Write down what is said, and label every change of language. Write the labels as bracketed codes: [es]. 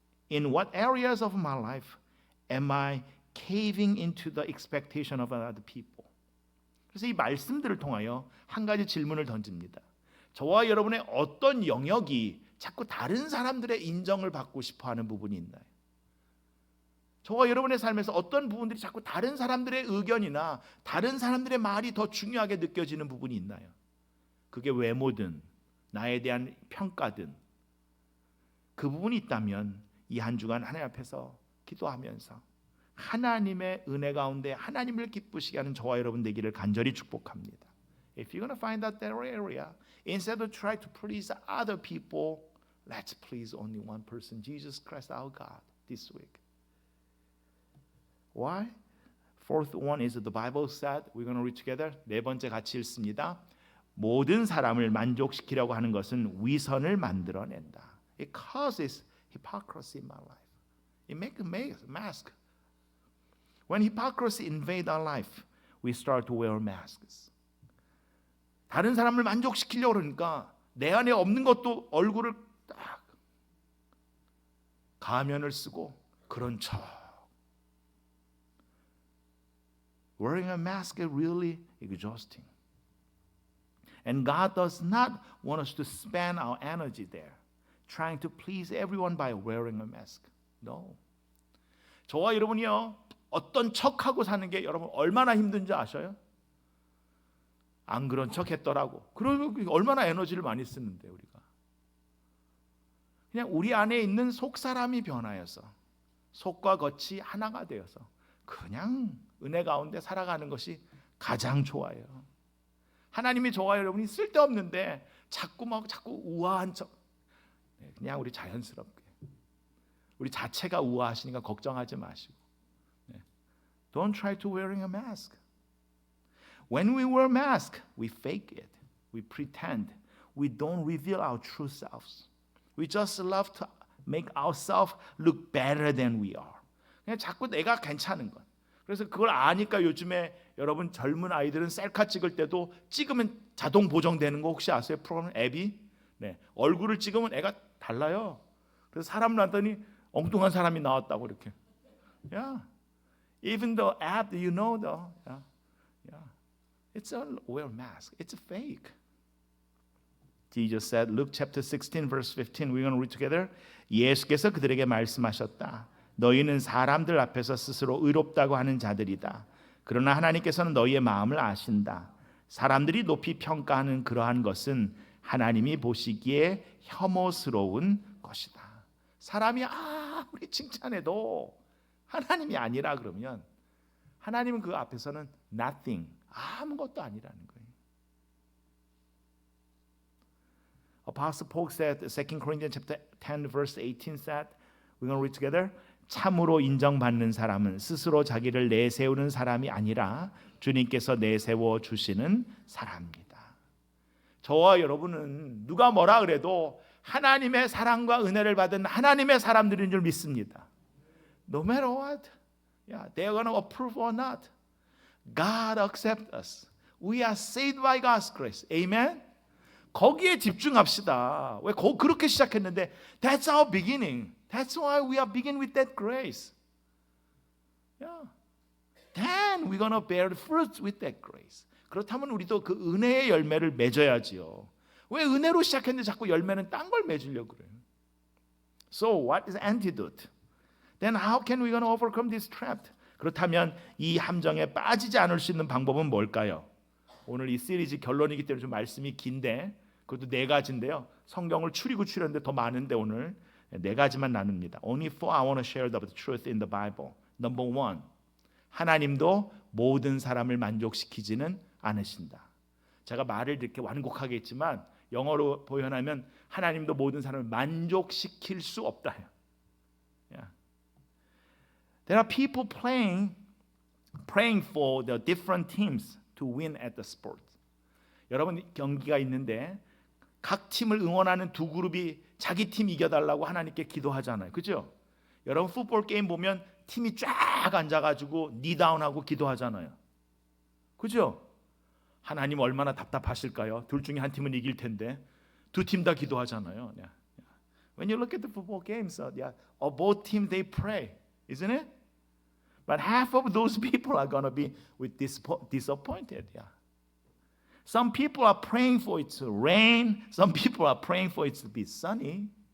[en] In what areas of my life am I caving into the expectation of other people? [ko] 그래서 이 말씀들을 통하여 한 가지 질문을 던집니다. 저와 여러분의 어떤 영역이 자꾸 다른 사람들의 인정을 받고 싶어하는 부분이 있나요? 저와 여러분의 삶에서 어떤 부분들이 자꾸 다른 사람들의 의견이나 다른 사람들의 말이 더 중요하게 느껴지는 부분이 있나요? 그게 외모든 나에 대한 평가든 그 부분이 있다면 이 한 주간 하나님 앞에서 기도하면서 하나님의 은혜 가운데 하나님을 기쁘시게 하는 저와 여러분 되기를 간절히 축복합니다. [en] If you're going to find out that area, instead of try to please other people, let's please only one person, Jesus Christ our God, this week. Why? Fourth one is the Bible said, we're going to read together. [ko] 네 번째 같이 읽습니다. 모든 사람을 만족시키려고 하는 것은 위선을 만들어낸다. [en] It causes hypocrisy in my life. It makes a mask. When hypocrisy invade our life, we start to wear masks. [ko] 다른 사람을 만족시키려고 그러니까 내 안에 없는 것도 얼굴을 딱 가면을 쓰고 그런 척. [en] Wearing a mask is really exhausting. And God does not want us to spend our energy there, trying to please everyone by wearing a mask. No. [ko] 저와 여러분이요, 어떤 척하고 사는 게 여러분 얼마나 힘든지 아셔요? 안 그런 척 했더라고. 그러면 얼마나 에너지를 많이 쓰는데 우리가. 그냥 우리 안에 있는 속사람이 변하여서 속과 겉이 하나가 되어서 그냥 은혜 가운데 살아가는 것이 가장 좋아요. 하나님이 저와 여러분이 쓸데없는데 자꾸 우아한 척. 그냥 우리 자연스럽게. 우리 자체가 우아하시니까 걱정하지 마시고. [en] Don't try to wearing a mask. When we wear a mask, we fake it. We pretend. We don't reveal our true selves. We just love to make ourselves look better than we are. [ko] 그냥 자꾸 내가 괜찮은 것. 그래서 그걸 아니까 요즘에 여러분 젊은 아이들은 셀카 찍을 때도 찍으면 자동 보정되는 거 혹시 아세요? 프로그램 앱이? 네. 얼굴을 찍으면 애가 달라요. 그래서 사람 났더니 엉뚱한 사람이 나왔다고 이렇게. [en] Yeah. Even the app, you know, yeah. It's a wear mask. It's a fake. Jesus said, Luke chapter 16, verse 15. We're going to read together. [ko] 예수께서 그들에게 말씀하셨다. 너희는 사람들 앞에서 스스로 의롭다고 하는 자들이다. 그러나 하나님께서는 너희의 마음을 아신다. 사람들이 높이 평가하는 그러한 것은 하나님이 보시기에 혐오스러운 것이다. 사람이 아무리 칭찬해도 하나님이 아니라 그러면 하나님은 그 앞에서는 nothing, 아무것도 아니라는 거예요. [en] Apostle Paul said, 2 Corinthians chapter 10 verse 18 said, we're going to read together. [ko] 참으로 인정받는 사람은 스스로 자기를 내세우는 사람이 아니라 주님께서 내세워 주시는 사람입니다. 저와 여러분은 누가 뭐라 그래도 하나님의 사랑과 은혜를 받은 하나님의 사람들인 줄 믿습니다. [en] No matter what, yeah, they're going to approve or not, God accepts us. We are saved by God's grace. [ko] Amen? 거기에 집중합시다. 왜 그렇게 시작했는데 [en] That's our beginning. That's why we are begin with that grace. Yeah. Then we're gonna bear fruits with that grace. [ko] 그렇다면 우리도 그 은혜의 열매를 맺어야지요. 왜 은혜로 시작했는데 자꾸 열매는 딴 걸 맺으려고 그래요? [en] So what is antidote? Then how can we gonna overcome this trap? [ko] 그렇다면 이 함정에 빠지지 않을 수 있는 방법은 뭘까요? 오늘 이 시리즈 결론이기 때문에 좀 말씀이 긴데 그것도 4가지인데요. 성경을 추리고 추렸는데 더 많은데 오늘 4가지만 나눕니다. [en] Only four I want to share the truth in the Bible. Number one, [ko] 하나님도 모든 사람을 만족시키지는 않으신다. 제가 말을 이렇게 완곡하게 했지만 영어로 표현하면 하나님도 모든 사람을 만족시킬 수 없다. [en] Yeah. There are people praying for the different teams to win at the sport. [ko] 여러분 경기가 있는데 각 팀을 응원하는 두 그룹이 자기 팀 이겨달라고 하나님께 기도하잖아요. 그죠? 여러분 풋볼 게임 보면 팀이 쫙 앉아가지고 니다운하고 기도하잖아요. 그죠? 하나님 얼마나 답답하실까요? 둘 중에 한 팀은 이길 텐데 두 팀 다 기도하잖아요. [en] When you look at the football games, both teams they pray, isn't it? But half of those people are going to be disappointed. Yeah. Some people are praying for it to rain. Some people are praying for it to be sunny.